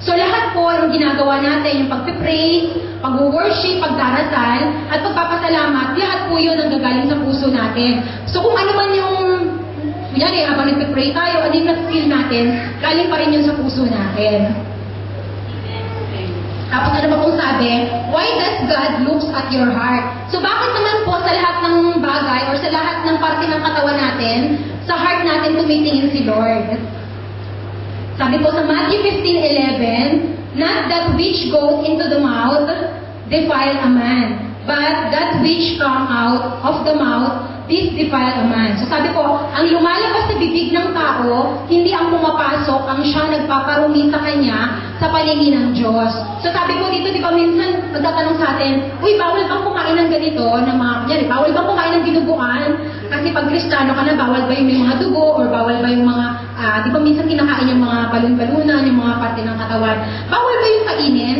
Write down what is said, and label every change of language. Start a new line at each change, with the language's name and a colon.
Filipino: So lahat po ang ginagawa natin, yung pagpipray, pag-worship, pagdarasal, at pagpapasalamat, lahat po yun ang gagaling sa puso natin. So kung ano man yung, kunyari, habang nagpipray tayo, ano yung na-feel natin, galing pa rin yun sa puso natin. Tapos ano ba pong sabi?
English: Why does God looks at your heart?
Filipino: So bakit naman po sa lahat ng bagay or sa lahat ng parte ng katawan natin, sa heart natin tumitingin si Lord? Sabi po sa
English: Matthew 15:11, not that which goes into the mouth defile a man, But that which come out of the mouth, this defile a man.
Filipino: So sabi ko, ang lumalabas sa bibig ng tao, hindi ang pumapasok, ang siya nagpaparumi sa kanya sa paningin ng Diyos. So sabi ko dito, di ba minsan nagtatanong sa atin, uy, bawal bang kumain ng ganito, na mga, yan, bawal bang kumain ng dinuguan? Kasi pag Kristiyano ka na, bawal ba yung may mga dugo, or bawal ba yung mga, di ba minsan kinakain yung mga balon-balunan, yung mga parte ng katawan, bawal ba yung kainin?